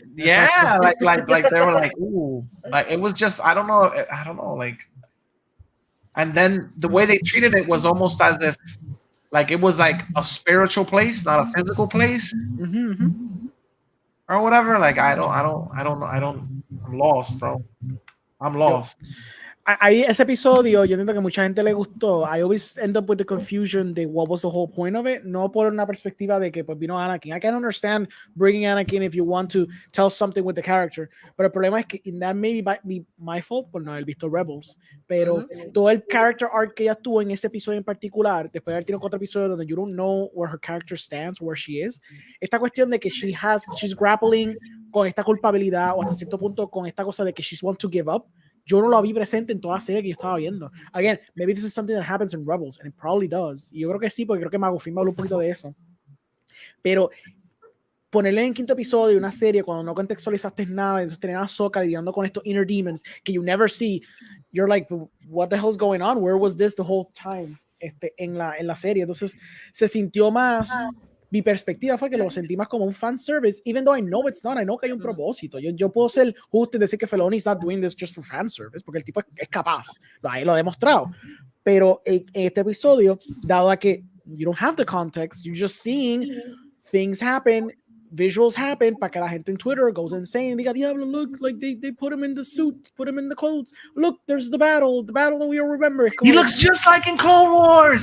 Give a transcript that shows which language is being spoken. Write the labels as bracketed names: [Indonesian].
[English] Yeah, like they were like, ooh, like it was just, I don't know, like, and then the way they treated it was almost as if, like, it was like a spiritual place, not a physical place, or whatever. Like, I don't know. I'm lost, bro. I'm lost. [Spanish] Ahí ese episodio, yo entiendo que mucha gente le gustó. [English] I always end up with the confusion de what was the whole point of it. [Spanish] No por una perspectiva de que pues vino Anakin. [English] I can understand bringing Anakin if you want to tell something with the character. [Spanish] Pero el problema es que [English] that may be my fault [Spanish] por no haber visto Rebels. Pero todo el character arc que ella tuvo en ese episodio en particular, después de haber tenido 4 episodios donde [English] you don't know where her character stands, where she is. [Spanish] Esta cuestión de que [English] she's grappling [Spanish] con esta culpabilidad o hasta cierto punto con esta cosa de que [English] she's want to give up. [Spanish] Yo no lo vi presente en toda la serie que yo estaba viendo. [English] Again, maybe this is something that happens in Rebels, and it probably does. [Spanish] Y yo creo que sí, porque creo que Magufín me habló un poquito de eso. Pero ponerle en quinto episodio una serie cuando no contextualizaste nada, entonces tener a Ahsoka lidiando con estos [English] inner demons que you never see, you're like, what the hell's going on? Where was this the whole time? [Spanish] En la serie. Entonces se sintió más, mi perspectiva fue que lo sentí más como un fan service, [English] even though I know it's not, I know [Spanish] que hay un propósito. Yo puedo ser justo y decir que [English] Filoni's not doing this just for fan service, [Spanish] porque el tipo es capaz, lo ha demostrado. Pero en este episodio, dado a que [English] you don't have the context, you're just seeing things happen, visuals happen, [Spanish] para que la gente en Twitter [English] goes insane, [Spanish] diga, diablo, [English] look, like they put him in the suit, put him in the clothes, look, there's the battle that we all remember. He looks just like in Clone Wars.